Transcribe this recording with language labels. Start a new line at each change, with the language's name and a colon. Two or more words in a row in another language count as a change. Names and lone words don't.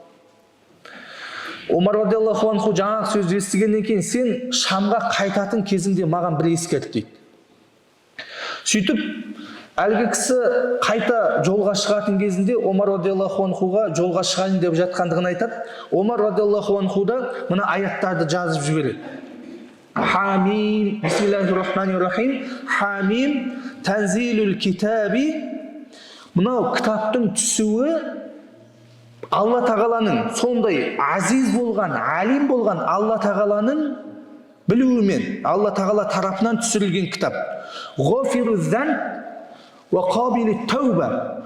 Kazakh: Омар
Arabic: رضي الله عنه
Kazakh: жаңағы сөзді естігеннен кейін, сен Шамға қайтатын кезінде маған бір ескерт дейді. Сөйтіп, әлгі кісі қайта жолға шығатын кезінде Омар
Arabic: رضي الله عنه
Kazakh: жолға шығайын деп жатқандығын айтады. Омар
Arabic: رضي الله عنه
Kazakh: да мына аяттарды жазып жібереді.
Arabic: حم بسم الله الرحمن الرحيم حم تنزيل الكتاب.
Kazakh: Мынау кітаптың түсуі Алла тағаланың, сондай азиз болған, алим болған Алла тағаланың білуімен, Алла тағала тарапынан түсірілген кітап.
Arabic: غافر الذنب وقابل التوب.